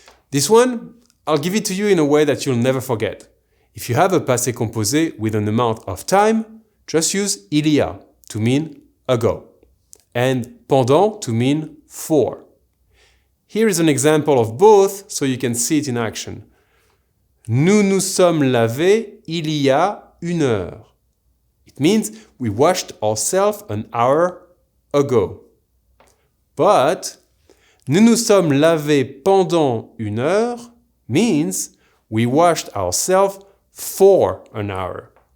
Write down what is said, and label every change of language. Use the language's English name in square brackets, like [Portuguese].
[English] This one, I'll give it to you in a way that you'll never forget. If you have a passé composé with an amount of time, just use il y a to mean ago, and pendant to mean for. Here is an example of both so you can see it in action. [French] Nous nous sommes lavés il y a 1 heure. [English] It means we washed ourselves an hour ago. But [French] nous nous sommes lavés pendant 1 heure [English] means we washed ourselves for an hour.